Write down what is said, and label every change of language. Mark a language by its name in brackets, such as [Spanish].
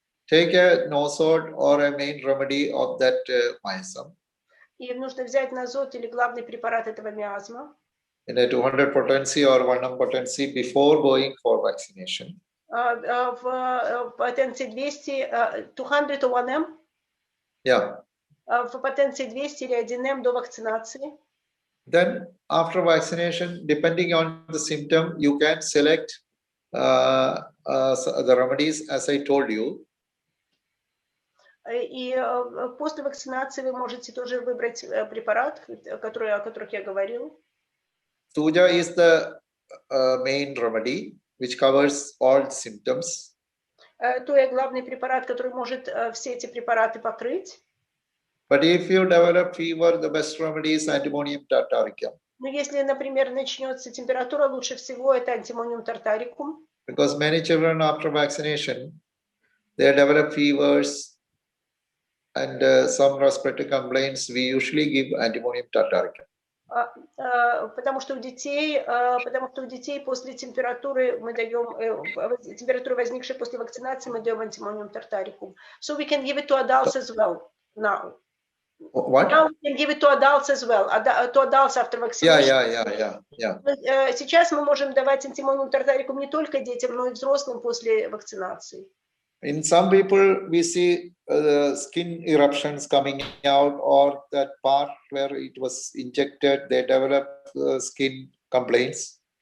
[English] Take a nosode or a main remedy of that miasm. [Russian] И нужно взять назот или главный препарат этого миазма. [English] In a 200 potency or 1 potency before going for vaccination. [Russian] В потенции 200, [English] 200 or 1M? Yeah. [Russian] В потенции 200 или 1M до вакцинации. [English] Then after vaccination, depending on the symptom, you can select the remedies as I told you. [Russian] И после вакцинации вы можете тоже выбрать препарат, о которых я говорил. [English] Tuja is the main remedy, which covers all symptoms. [Russian] Туя главный препарат, который может все эти препараты покрыть. [English] But if you develop fever, the best remedy is antimonium tartaricum. [Russian] Но если, например, начнется температура, лучше всего это антимониум тартарикум. [English] Because many children after vaccination, they develop fevers and some respiratory complaints. We usually give antimonium tartaricum. [Russian] Потому что у детей после температуры мы даем температуры, возникшей после вакцинации, мы даем антимониум тартарикум. [English] So we can give it to adults as well now. What? Now we can give it to adults as well. To adults after vaccination. Yeah. [Russian] Сейчас мы можем давать антимониум тартарикум не только детям, но и взрослым после вакцинации. [English] In some people, we see skin eruptions coming out, or that part where it was injected, they develop skin complaints.